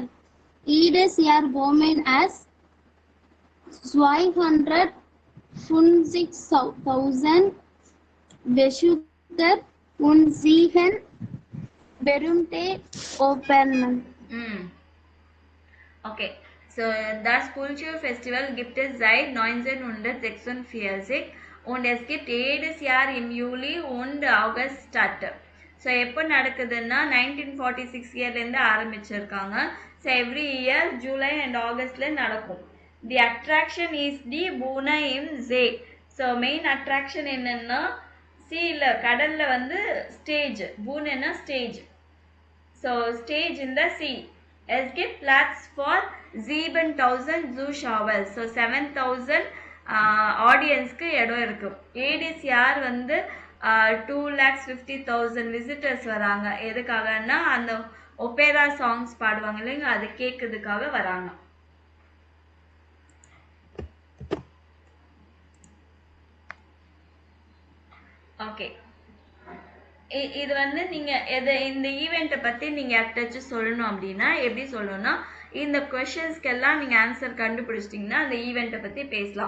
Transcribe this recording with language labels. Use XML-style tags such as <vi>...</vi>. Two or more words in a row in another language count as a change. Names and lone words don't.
<de>Jedes Jahr kommen es 250,000 Besucher und sehen berühmte Opern. Okay, so das Sculpture Festival gibt es seit 1946 und es gibt jedes Jahr im Juli und August statt.</de> <ta>ஸோ எப்போ நடக்குதுன்னா 1946 இயர்லேருந்து ஆரம்பிச்சிருக்காங்க. ஸோ</ta> <en>every year July and August</en> <ta>நடக்கும்.</ta> <de>Die Attraktion ist die Bühne im See.</de> <ta>ஸோ மெயின் அட்ராக்ஷன் என்னன்னா சீல கடல்ல வந்து ஸ்டேஜ், பூனா ஸ்டேஜ்.</ta> <en>So stage in the sea.</en> <de>Es gibt Platz for 7,000 Zuschauer.</de> <ta>So 7,000 ஆடியன்ஸ்க்கு இடம் இருக்கு.</ta> <de>jedes Jahr</de> <ta>வந்து 2,50,000 விசிட்டர்ஸ் வராங்க. எதுக்காகன்னா அந்த</ta> <en>opera songs</en> <ta>பாடுவாங்க இல்லைங்க, அதை கேட்கறதுக்காக வராங்க. ஓகே, இது வந்து நீங்க இந்த ஈவெண்ட்டை பத்தி நீங்க யார்கிட்டச்சும் சொல்லணும் அப்படின்னா எப்படி சொல்லணும்னா, இந்த கொஸ்டின்ஸ்க்கெல்லாம் நீங்க ஆன்சர் கண்டுபிடிச்சிட்டிங்கன்னா அந்த ஈவெண்ட்டை பத்தி பேசலாம்.</ta>